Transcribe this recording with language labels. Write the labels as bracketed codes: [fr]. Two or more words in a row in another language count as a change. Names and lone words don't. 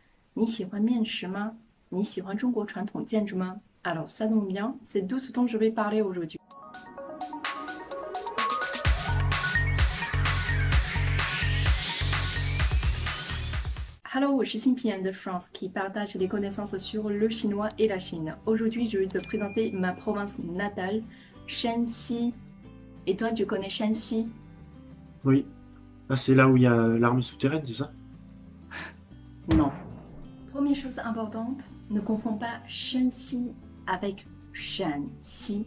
[zh] 你喜欢面食吗？你喜欢中国传统建筑吗 ？ [fr] Alors ça tombe bien, c'est d'où ce dont je vais parler aujourd'hui. Hello, [zh] 我是新皮 [fr] de France qui partage des connaissances sur le chinois et la Chine. Aujourd'hui, je vais te présenter ma province natale, Shanxi. Et toi, tu connais Shanxi? Oui. Ah, c'est là où il y a l'armée souterraine, c'est ça? Non. Première chose importante, ne confonds pas Shanxi avec Shanxi.